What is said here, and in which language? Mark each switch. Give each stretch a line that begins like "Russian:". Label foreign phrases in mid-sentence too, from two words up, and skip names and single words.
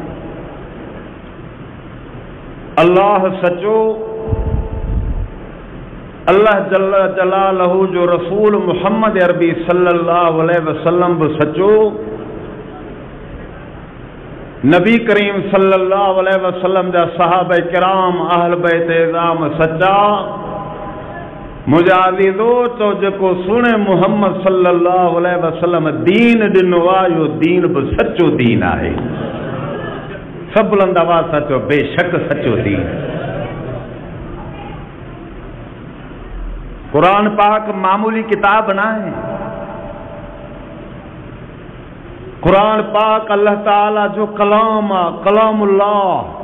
Sindhi: अल्लाह सचो, अल्लाह
Arabic: جل جلاله
Sindhi: जो रसूल मुहम्मद अरबी
Arabic: صلى الله عليه وسلم
Sindhi: बि सचो, नबी करीम
Arabic: صلى الله عليه وسلم
Sindhi: जा सहाबा किराम अहल बैत इज़ाम सच्चा। मुंहिंजा अज़ीज़ो चओ जेको सुणे मुहम्मद
Arabic: صلى الله عليه وسلم
Sindhi: दीन ॾिनो आहे, इहो दीन बि सचो दीन आहे। सभु बुलंद आवाज़ सां चओ, बेशक सचो दीन। क़ुरान पाक मामूली किताब न आहे। क़ुरान पाक अल्लाह ताला जो कलाम आहे, कलामुल्लाह।